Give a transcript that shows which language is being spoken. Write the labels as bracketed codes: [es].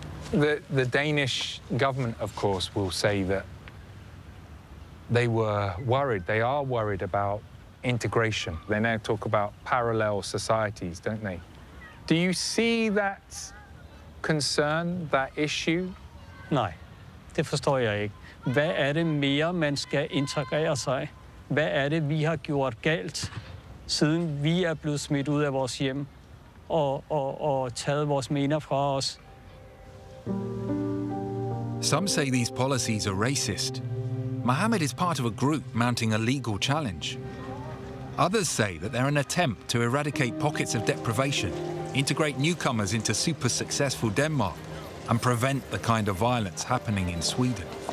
[en] The Danish government, of course, will say that they were worried. They are worried about integration. They now talk about parallel societies, don't they? Do you see that concern, that issue? [da] Nej, det forstår jeg ikke. Hvad er det mere, man skal integrere sig? Hvad er det, vi har gjort galt, siden vi er blevet smidt ud af vores hjem og taget vores mener fra os? [en] Some say these policies are racist. Mohammed is part of a group mounting a legal challenge. Others say that they're an attempt to eradicate pockets of deprivation, integrate newcomers into super successful Denmark, and prevent the kind of violence happening in Sweden.